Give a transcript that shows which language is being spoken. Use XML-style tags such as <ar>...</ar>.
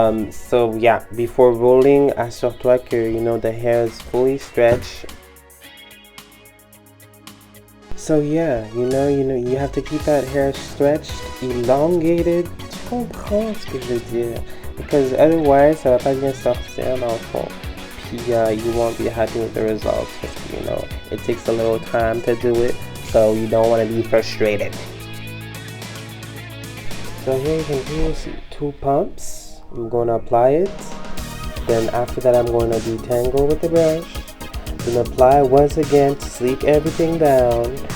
<en>So yeah, before rolling,</en> <fr>assure-toi que,</fr> <en>you know, the hair is fully stretched. So yeah, you know, you have to keep that hair stretched, elongated.</en> <fr>Tu comprends ce que je veux dire?</fr> <en>Because otherwise,</en> <fr>ça va pas bien sortir dans le fond. Puis</fr> <en>you won't be happy with the results. You know, it takes a little time to do it, so you don't want to be frustrated. So here you can see 2 pumps. I'm going to apply it. Then after that, I'm going to detangle with the brush. Then apply once again to sleek everything down.</en>